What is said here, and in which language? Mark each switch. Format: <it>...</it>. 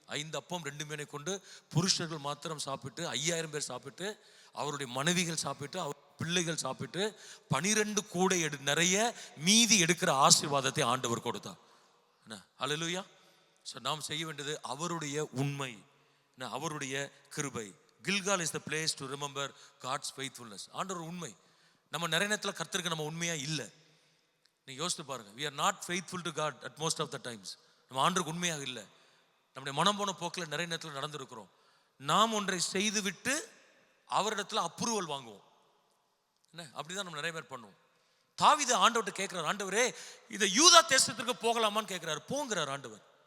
<ta>5 அப்பம் 2 மீனை கொண்டு புருஷர்கள் மாத்திரம் சாப்பிட்டு 5000 பேர் சாப்பிட்டு, அவருடைய மனைவிகள் சாப்பிட்டு, அவர் பிள்ளைகள் சாப்பிட்டு 12 கூடை நிறைய மீதி எடுக்கிற ஆசீர்வாதத்தை ஆண்டவர் கொடுத்தார். அல்லேலூயா. நாம் செய்ய வேண்டியது அவருடைய உண்மை, அவருடைய கிருபை.</ta> <en>Gilgal is the place to remember God's faithfulness.</en> <ta>ஆண்டவர் உண்மை. நம்ம நிறைய நேரத்தில் கர்த்தருக்கு நம்ம உண்மையா இல்லை. நீங்க யோசித்து பாருங்க,</ta> <en>we are not faithful to God at most of the times.</en> <ta>நம்ம ஆண்டவருக்கு உண்மையாக இல்லை. நம்முடைய மனம் போன போக்கில் நிறைய நேரத்தில் நடந்திருக்கிறோம். நாம் ஒன்றை செய்து விட்டு அவரிடத்துல அப்ரூவல் வாங்குவோம். என்ன, அப்படிதான் நம்ம நிறைய பேர் பண்ணுவோம். தாவீது ஆண்டவர்கிட்ட கேட்கிறார், ஆண்டவரே இதை யூதா தேசத்திற்கு போகலாமான்னு கேட்கிறார். போங்கிறார் ஆண்டவர்.</ta>